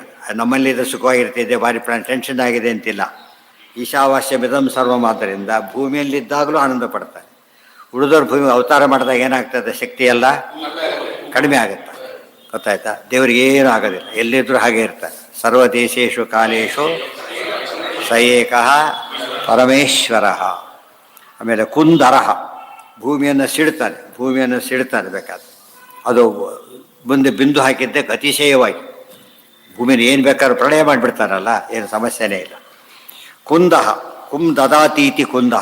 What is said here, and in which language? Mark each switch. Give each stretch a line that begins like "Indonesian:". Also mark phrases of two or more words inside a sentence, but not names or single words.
Kannada: ನಮ್ಮಲ್ಲಿದ್ದ ಸುಖವಾಗಿರ್ತಿದ್ದೆ, ಭಾರಿ ಟೆನ್ಷನ್ ಆಗಿದೆ ಅಂತಿಲ್ಲ.
Sanskrit: ಈಶಾವಾಸ್ಯ ಮಿದಂ ಸರ್ವಂ.
Kannada: ಆದ್ದರಿಂದ ಭೂಮಿಯಲ್ಲಿದ್ದಾಗಲೂ ಆನಂದ ಪಡ್ತಾರೆ. ಉಳಿದವ್ರು ಭೂಮಿ ಅವತಾರ ಮಾಡಿದಾಗ ಏನಾಗ್ತದೆ? ಶಕ್ತಿ ಎಲ್ಲ ಕಡಿಮೆ ಆಗುತ್ತೆ, ಗೊತ್ತಾಯ್ತಾ? ದೇವರಿಗೆ ಏನೂ ಆಗೋದಿಲ್ಲ, ಎಲ್ಲಿದ್ದರೂ ಹಾಗೆ ಇರ್ತಾರೆ.
Sanskrit: ಸರ್ವ ದೇಶೇಶು ಕಾಲೇಶು ಸ ಏಕಃ ಪರಮೇಶ್ವರ.
Kannada: ಆಮೇಲೆ ಕುಂದರ, ಭೂಮಿಯನ್ನು ಸಿಡ್ತಾನೆ ಬೇಕಾದ್ರೆ. ಅದು ಮುಂದೆ ಬಿಂದು ಹಾಕಿದ್ದಕ್ಕೆ ಅತಿಶಯವಾಗಿ ಭೂಮಿನ ಏನು ಬೇಕಾದ್ರೂ ಪ್ರಳಯ ಮಾಡಿಬಿಡ್ತಾರಲ್ಲ, ಏನು ಸಮಸ್ಯೆನೇ ಇಲ್ಲ.
Sanskrit: ಕುಂದಹ ಕುಂ ದದಾತೀತಿ ಕುಂದಹ.